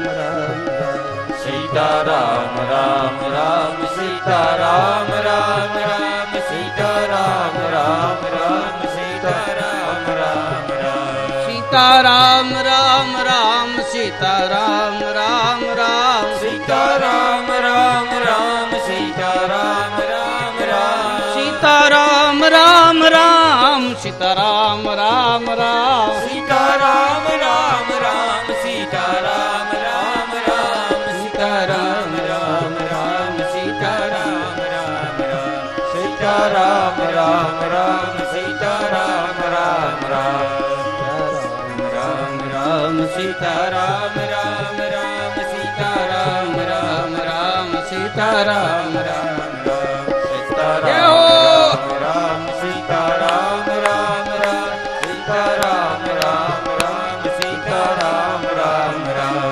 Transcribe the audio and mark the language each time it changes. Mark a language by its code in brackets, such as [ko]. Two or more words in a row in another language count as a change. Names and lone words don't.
[hi] राम राम सीता राम राम राम सीता राम राम राम सीता राम राम राम सीता राम राम राम सीता राम राम राम सीता राम राम राम सीता राम राम राम सीता राम राम राम सीता સીતારામ રામ રામ [gu] સીતારામ રામ રામ સીતારામ રામ રામ સીતારામ રામ રામ સીતારામ રામ રામ સીતારામ રામ રામ સીતારામ રામ રામ રામ રામ સીતારામ રામ રામ સીતારામ રામ રામ સીતારામ રામ રામ સીતારામ રામ સીતારામ રામ રામ સીતારામ રામ રામ સીતારામ રામ રામ